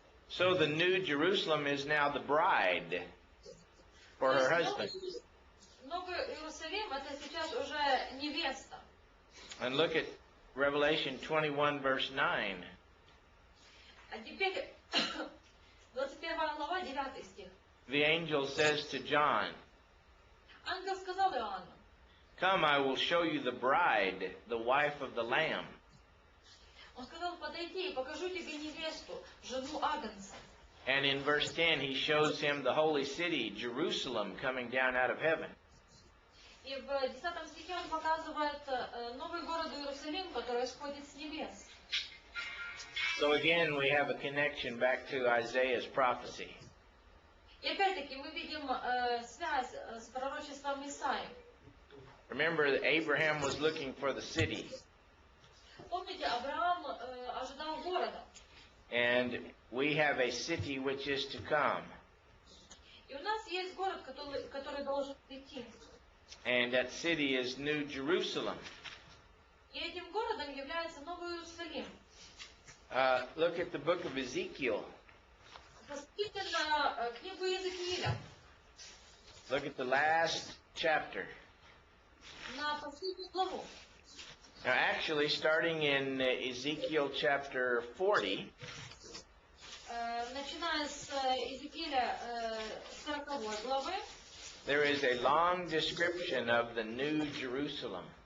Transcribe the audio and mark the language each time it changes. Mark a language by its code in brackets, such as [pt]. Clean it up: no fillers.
[en] So the new Jerusalem is now the bride for her husband. [ru] Новый Иерусалим это сейчас уже невеста. [en] And look at Revelation 21, verse 9. [ru] А теперь 21 глава, 9 стих. [en] The angel says to John, [ru] Ангел сказал Иоанну, [en] Come, I will show you the bride, the wife of the Lamb. [ru] он сказал, подойди и покажу тебе невесту, жену Агнца. [en] And in verse 10, he shows him the holy city, Jerusalem, coming down out of heaven. [ru] И в 10 стихе он показывает новый город Иерусалим, который исходит с небес. [en] So again, we have a connection back to Isaiah's prophecy. [ru] И опять-таки мы видим связь с пророчеством Исаии. [en] Remember that Abraham was looking for the city. [ru] Помните, Авраам ожидал города. [en] And we have a city which is to come. [ru] И у нас есть город, который должен прийти. [en] And that city is New Jerusalem. [ru] И этим городом является Новый Иерусалим. [en] Look at the book of Ezekiel. [ru] Посмотрите на книгу Иезекииля, [en] Look at the last chapter. [ru] на последнюю главу. [en] Now, actually, starting in Ezekiel chapter 40, [ru] Начиная с Иезекииля 40 главы, [en] there is a long description of the New Jerusalem.